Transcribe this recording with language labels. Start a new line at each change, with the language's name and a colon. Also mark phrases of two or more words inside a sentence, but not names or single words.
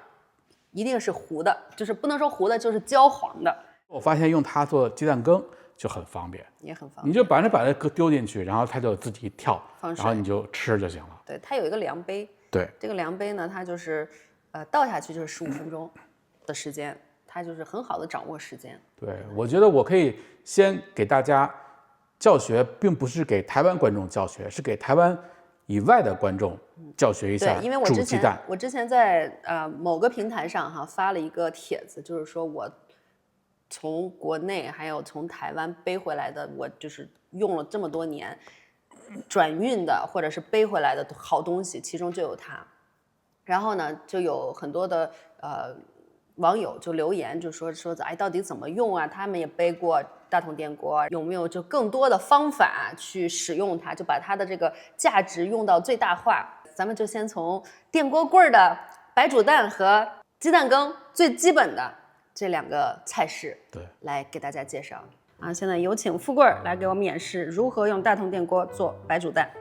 Chinese: 一定是糊的，就是不能說糊的，就是焦黃的。我發現用它做雞蛋羹就很方便，也很方便。你就把它丟進去，然後它就自己跳，然後你就吃就行了。對，它有一個量杯。對，這個量杯呢，它就是倒下去就是15分鐘的時間，它就是很好的掌握時間。對，我覺得我可以先給大家教學，並不是給台灣觀眾教學，是給台灣以外的觀眾教學一下煮雞蛋。我之前在某個平台上發了一個帖子，就是說我從國內還有從台灣背回來的，我就是用了這麼多年轉運的或者是背回來的好東西，其中就有它。然後呢，就有很多的網友就留言，就說到底怎麼用啊？他們也背過大同電鍋，有沒有就更多的方法去使用它，就把它的這個價值用到最大化。咱們就先從電鍋櫃的白煮蛋和雞蛋羹最基本的這兩個菜式，對，來給大家介紹。啊，現在有請富貴來給我們演示如何用大同電鍋做白煮蛋。